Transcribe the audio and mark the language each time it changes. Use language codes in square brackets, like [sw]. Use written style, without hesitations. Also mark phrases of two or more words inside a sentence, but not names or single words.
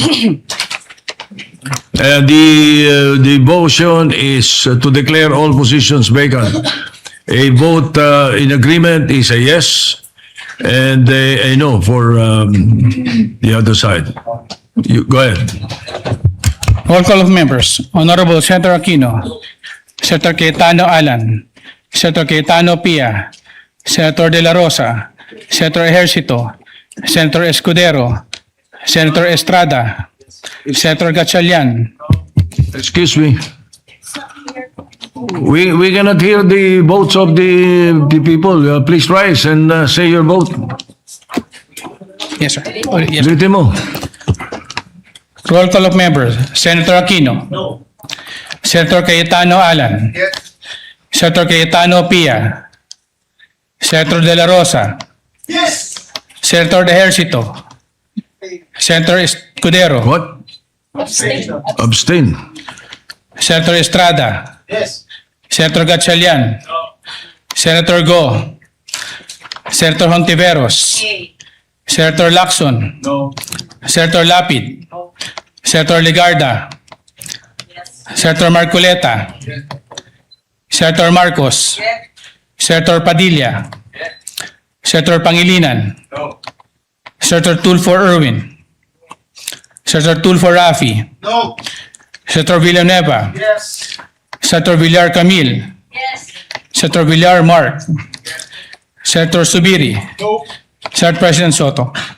[en] The motion is to declare all positions vacant. A vote in agreement is a yes, and a no for the other side. You go ahead. Roll call of members. Honorable Senator Aquino, Senator Cayetano Alan, Senator Cayetano Pia, Senator De La Rosa, Senator Ejercito, Senator Escudero, Senator Estrada, Senator Gatchalian, Excuse me. We cannot hear the votes of the people. Please rise and say your vote. yes sir. Yes. [tl] Ulitin mo. [en] Roll call of members. Senator Aquino. No. Senator Cayetano Alan. Yes. Senator Cayetano Pia. Senator De La Rosa. Yes. Senator Ejercito. Senator Escudero. What? Abstain. Senator Estrada. Yes. Senator Gatchalian. Senator Go. Senator Hontiveros. Senator Lacson. No. Senator Lapid. Senator Ligarda. Senator Marcoleta. Senator Marcos. Senator Padilla. Senator Pangilinan. No. Senator Tulfo Erwin. Senator Tulfo Rafi. No. Senator Villanueva. Yes. Senator Villar Camille. Yes. Senator Villar Mark. Senator Subiri. No. Senate President Soto.